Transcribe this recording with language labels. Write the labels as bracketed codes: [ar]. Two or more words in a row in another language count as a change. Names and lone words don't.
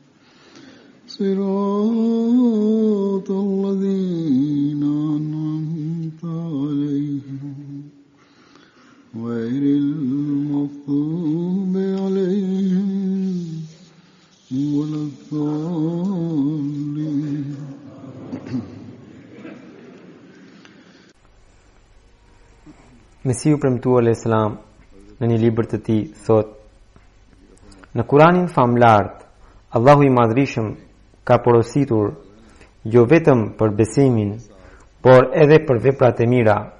[ar] صراط الذين أنعمت عليهم غير المغضوب عليهم ولا الضالين. [sq] Mesiu premtuar al-Islam në një libër të tij thot: Në Kuranin famlart, Allahu i Madhrishëm ka porositur jo vetëm për besimin, por edhe për veprat e mira.